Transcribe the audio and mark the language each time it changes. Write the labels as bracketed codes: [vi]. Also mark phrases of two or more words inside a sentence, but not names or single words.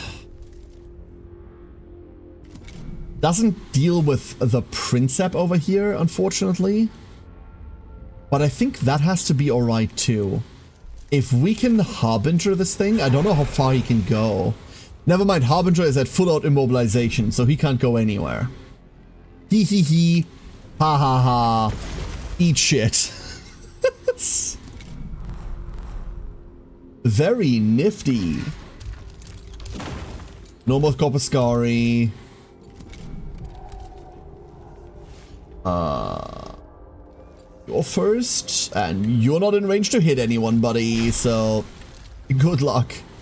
[en] Doesn't deal with the Princep over here, unfortunately. But I think that has to be alright too. If we can Harbinger this thing, I don't know how far he can go. Never mind, Harbinger is at full out immobilization, so he can't go anywhere. Hee hee hee. Ha ha ha. Eat shit. Very nifty. No more Corpuscari. You're first, and you're not in range to hit anyone, buddy, so good luck.